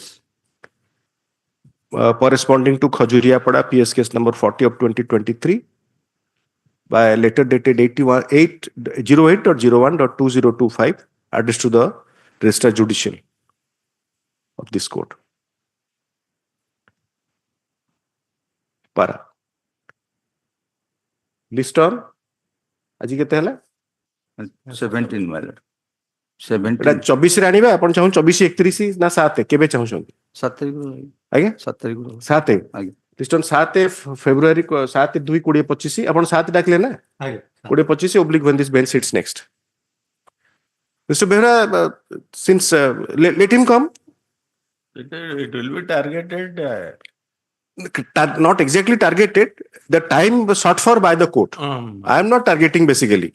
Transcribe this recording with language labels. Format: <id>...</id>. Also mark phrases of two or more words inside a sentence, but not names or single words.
<en>Corresponding to Khajuriapada PS case number 40 of 2023 by letter dated 08.01.2025 addressed to the Registrar Judicial of this court. Para. List on?</en> <or>ଆଜି କେତେ ହେଲା?</or> <en>17, my lord. 17.</en> <or>24 ରେ ଆଣିବା ଆପଣ ଚାହୁଁ 24 31 ନା 7 କେବେ ଚାହୁଁଛନ୍ତି? 7 ତାରିଖ ଆଜ୍ଞା 7 ତାରିଖ 7 ଆଜ୍ଞା ଲିଷ୍ଟନ 7 ଫେବୃଆରୀ 7/2/2025 ଆପଣ 7 ଡାକିଲେ ନା ଆଜ୍ଞା</or> <en>2025 oblique when this bench sits next. Mr. Behra, since let him come. It will be targeted. Not exactly targeted. The time was sought for by the court. I am not targeting basically.</en>